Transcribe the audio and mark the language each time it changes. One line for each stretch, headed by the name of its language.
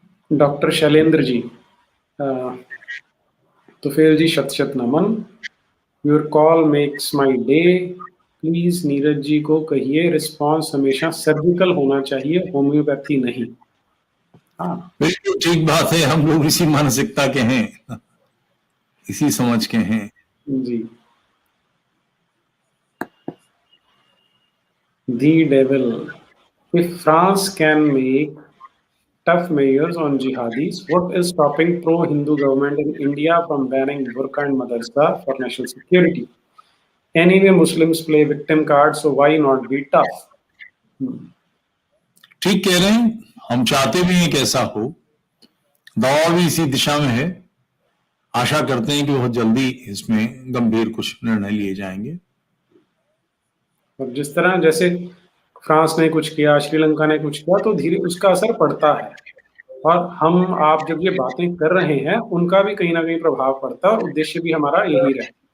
Hindi: Doctor Shailendra ji, Tufail जी शत शत नमन,
English: your call makes my day,
Hindi: please Neeraj ji को कहिए रिस्पॉन्स हमेशा सर्जिकल होना चाहिए, होम्योपैथी नहीं। हाँ बिल्कुल ठीक बात है, हम लोग इसी मानसिकता के हैं, इसी समझ के हैं जी।
English: The devil, if France can make tough measures on jihadis, what is stopping pro-Hindu government in India from banning burqa and madrasa for national security? Anyway, Muslims play victim card, so why not be tough?
Hindi: ठीक कह रहे हैं, हम चाहते भी हैं कि ऐसा हो, दवा भी इसी दिशा में है। आशा करते हैं कि बहुत जल्दी इसमें गंभीर कुछ निर्णय लिए जाएंगे। और जिस तरह जैसे फ्रांस ने कुछ किया, श्रीलंका ने कुछ किया, तो धीरे उसका असर पड़ता है, और हम आप जब ये बातें कर रहे हैं उनका भी कहीं ना कहीं प्रभाव पड़ता है, और उद्देश्य भी हमारा यही रहे।